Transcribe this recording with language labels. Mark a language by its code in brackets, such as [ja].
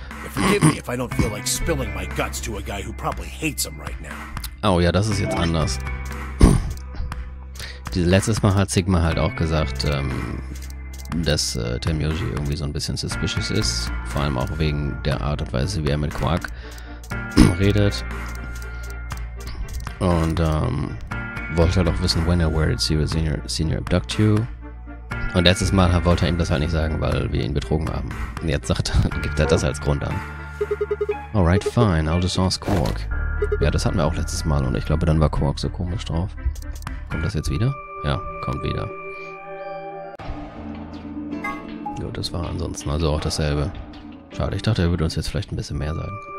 [en] Forgive me if I don't feel like spilling my guts to a guy who probably hates him right now. [de] Oh ja, das ist jetzt anders. Letztes Mal hat Sigma halt auch gesagt, dass Tenmyoji irgendwie so ein bisschen suspicious ist. Vor allem auch wegen der Art und Weise, wie er mit Quark redet. Und wollte halt auch wissen, [en] when or where did senior abduct you? [de] Und letztes Mal wollte er ihm das halt nicht sagen, weil wir ihn betrogen haben. Und jetzt gibt er das als Grund an. [en] Alright, fine, I'll just ask Quark. [de] Ja, das hatten wir auch letztes Mal und ich glaube, dann war Quark so komisch drauf. Kommt das jetzt wieder? Ja, kommt wieder. Gut, das war ansonsten also auch dasselbe. Schade, ich dachte, er würde uns jetzt vielleicht ein bisschen mehr sagen.